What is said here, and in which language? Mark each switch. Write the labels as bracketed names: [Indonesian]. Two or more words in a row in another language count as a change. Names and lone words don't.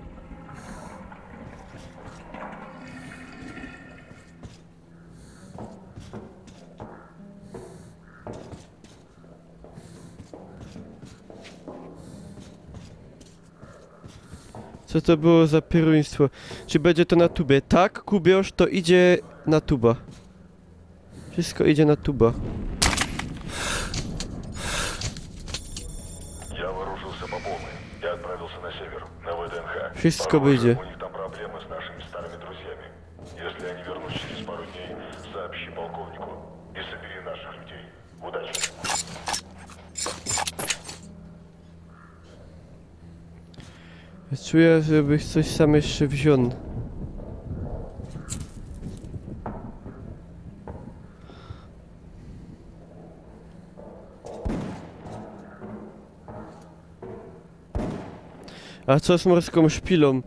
[Polish] Co to było za pieruństwo? Czy będzie to na tubie? Tak, Kubiosz, to idzie na tuba. Wszystko idzie na tuba. Wszystko będzie. [Russian] У них там проблемы с нашими старыми друзьями. Если они вернутся через пару дней, сообщи полковнику и собери наших людей. Удачи. [Polish] Czuję, żebyś coś sam jeszcze wziął. A co z morską szpilą?